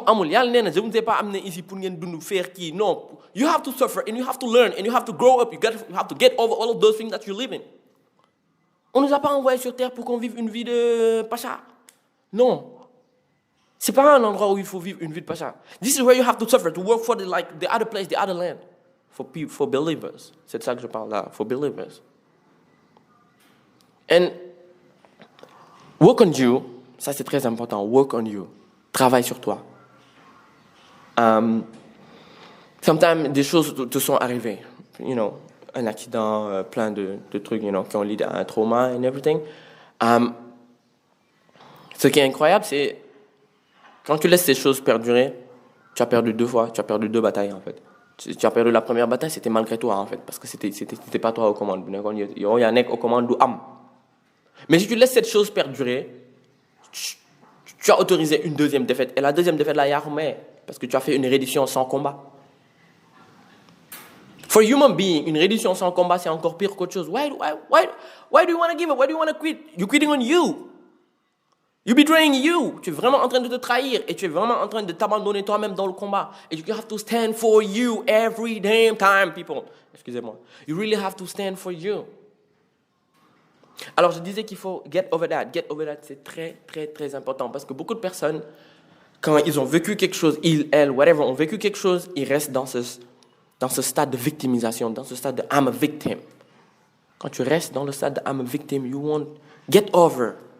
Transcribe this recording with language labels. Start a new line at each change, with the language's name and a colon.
Wolof: yàlla nee na je ne sais pas am na ici pour ngeen dund faire kii non
English: you have to suffer and you have to learn and you have to grow up you have to get over all of those things that you're living.
French: On nous a pas envoyé sur terre pour qu'on vive une vie de pacha. Non, c'est pas un endroit où il faut vivre une vie de pacha.
English: This is where you have to suffer to work for the other place, the other land. For believers.
French: C'est de ça que je parle là.
English: For believers. And work on you.
French: Ça, c'est très important.
English: Work on you.
French: Travaille sur toi.
English: Sometimes,
French: des choses te sont arrivées.
English: You know,
French: un accident, plein de trucs,
English: you know,
French: qui ont lié à un trauma
English: and everything.
French: Ce qui est incroyable, c'est quand tu laisses ces choses perdurer, tu as perdu 2 fois. Tu as perdu 2 batailles, en fait. Tu as perdu la première bataille, c'était malgré toi, en fait, parce que c'était pas toi aux commandes. Il y a un mec aux commandes du am. Mais si tu laisses cette chose perdurer, tu as autorisé une deuxième défaite. Et la deuxième défaite, là, il y a mais parce que tu as fait une reddition sans combat.
English: For human being,
French: une reddition sans combat, c'est encore pire qu'autre chose.
English: Why do you want to give up? Why do you want to quit? You're quitting on you. You're betraying you.
French: Tu es vraiment en train de te trahir et tu es vraiment en train de t'abandonner toi-même dans le combat. Et
English: you have to stand for you every damn time, people.
French: Excusez-moi.
English: You really have to stand for you.
French: Alors, je disais qu'il faut
English: get over that. Get over that,
French: c'est très, très, très important. Parce que beaucoup de personnes, quand ils ont vécu quelque chose, ils, elles,
English: whatever,
French: ont vécu quelque chose, ils restent dans ce stade de victimisation, dans ce stade de
English: I'm a victim.
French: Quand tu restes dans le stade de
English: I'm a victim, you won't get over.